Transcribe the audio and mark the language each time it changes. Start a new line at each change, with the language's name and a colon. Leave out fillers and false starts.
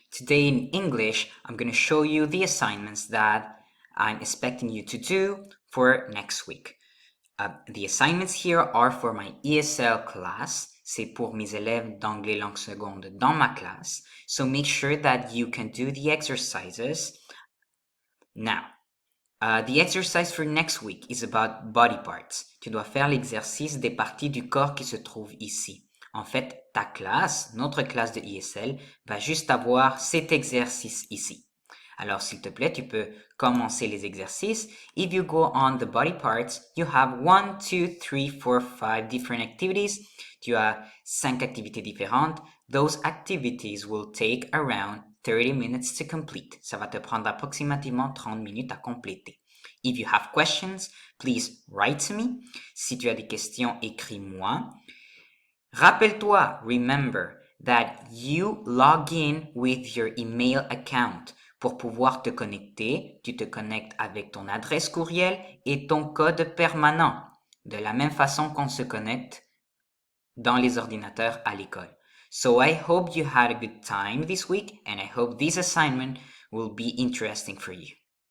English: Today in English, I'm going to show you the assignments that I'm expecting you to do for next week. The assignments here are for my ESL class.
French: C'est pour mes élèves d'anglais langue seconde dans ma classe.
English: So make sure that you can do the exercises. Now, the exercise for next week is about body parts.
French: Tu dois faire l'exercice des parties du corps qui se trouvent ici. En fait, ta classe, notre classe de ESL, va juste avoir cet exercice ici. Alors, s'il te plaît, tu peux commencer les exercices.
English: If you go on the body parts, you have 1, 2, 3, 4, 5 different activities.
French: Tu as 5 activités différentes.
English: Those activities will take around 30 minutes to complete.
French: Ça va te prendre approximativement 30 minutes à compléter.
English: If you have questions, please write to me.
French: Si tu as des questions, écris-moi. Rappelle-toi,
English: remember, that you log in with your email account.
French: Pour pouvoir te connecter, tu te connectes avec ton adresse courriel et ton code permanent. De la même façon qu'on se connecte dans les ordinateurs à l'école.
English: So I hope you had a good time this week and I hope this assignment will be interesting for you.